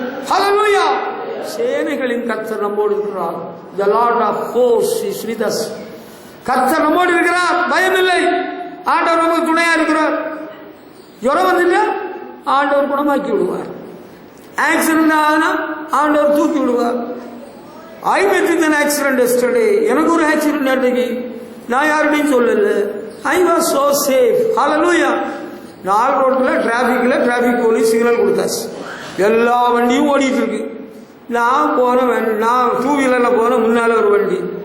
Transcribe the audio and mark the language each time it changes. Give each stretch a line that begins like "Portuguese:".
Tamil: ஹல்லேலூயா. சேனைகளின் கர்த்தர் நம்மோடு இருக்கிறார்.
English: The Lord of hosts is with us.
Tamil: கர்த்தர் நம்மோடு இருக்கிறார், பயம் இல்லை. ஆண்டவர் நமக்கு துணையா இருக்கிறார். ஜுரம் வந்துட்டா ஆண்டவர் குணமாக்கி விடுவார். ஆக்சிடென்ட் ஆகுனா ஆண்டவர் தூக்கி விடுவார்.
English: I met with an accident yesterday.
Tamil: எனக்கு ஒரு ஆக்சிடென்ட் அன்றைக்கு, நான் யாருடையும் சொல்லல.
English: I was so safe.
Tamil: ஹல்லேலூயா. 4 ரோட்ல டிராபிக் போலீஸ் சிக்னல் கொடுத்தாச்சு. எல்லா வண்டியும் ஓடிட்டு இருக்கு. நான் போனேன், நான் 2 வீலர்ல போனேன். முன்னால ஒரு வண்டி.